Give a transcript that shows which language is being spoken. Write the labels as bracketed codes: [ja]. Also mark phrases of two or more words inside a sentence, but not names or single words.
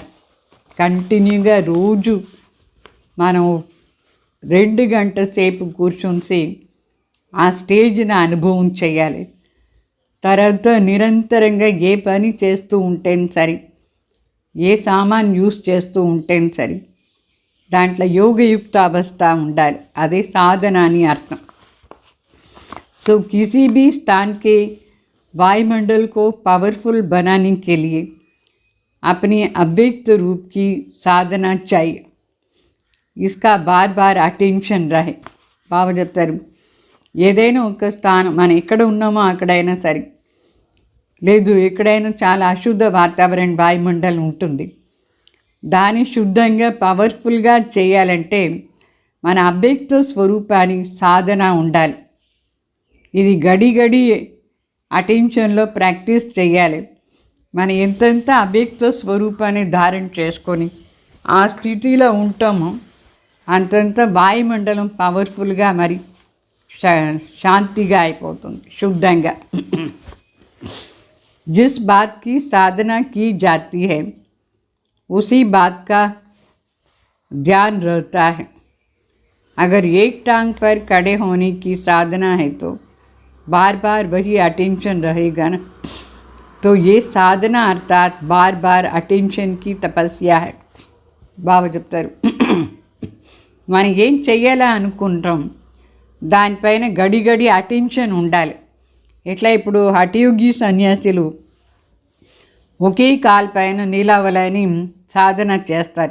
[te] కంటిన్యూగా రోజు మనం 2 గంటల సేపు కూర్చొని ఆ స్టేజ్ని అనుభవం చేయాలి. తర్వాత నిరంతరంగా ఏ పని చేస్తూ ఉంటేనే సరే, ఏ సామాన్ యూస్ చేస్తూ ఉంటేనే సరే, దాంట్లో యోగయుక్త అవస్థ ఉండాలి. అదే సాధన అని అర్థం. [hi] सो किसी भी स्थान के वायुमंडल को पावरफुल बनाने के लिए अपने अव्यक्त रूप की साधना चाहिए. इसका बार बार अटेंशन रहे. [te] బాగా చెప్తారు. ఏదైనా ఒక స్థానం మనం ఎక్కడ ఉన్నామో అక్కడైనా సరే, లేదు ఎక్కడైనా చాలా అశుద్ధ వాతావరణ వాయుమండలం ఉంటుంది, దాన్ని శుద్ధంగా పవర్ఫుల్గా చేయాలంటే మన అవ్యక్త స్వరూపానికి సాధన ఉండాలి. ఇది గడి అటెన్షన్లో ప్రాక్టీస్ చేయాలి. మనం ఎంతెంత అవ్యక్త స్వరూపాన్ని ధారణ చేసుకొని ఆ స్థితిలో ఉంటామో అంతంత వాయుమండలం పవర్ఫుల్గా మరి శాంతిగా అయిపోతుంది, శుద్ధంగా. [hi] जिस बात की साधना की जाती है उसी बात का ध्यान रहता है. अगर एक टांग पर खड़े होने की साधना है तो बार बार वही अटेंशन रहेगा ना. तो ये साधना अर्थात बार बार अटेंशन की तपस्या है. [te] బాగా చెప్తారు. మనం ఏం చెయ్యాలా అనుకుంటాం దానిపైన గడి అటెన్షన్ ఉండాలి. ఎట్లా ఇప్పుడు హఠయోగి సన్యాసులు ఒకే కాలు పైన నిలవాలని సాధన చేస్తారు.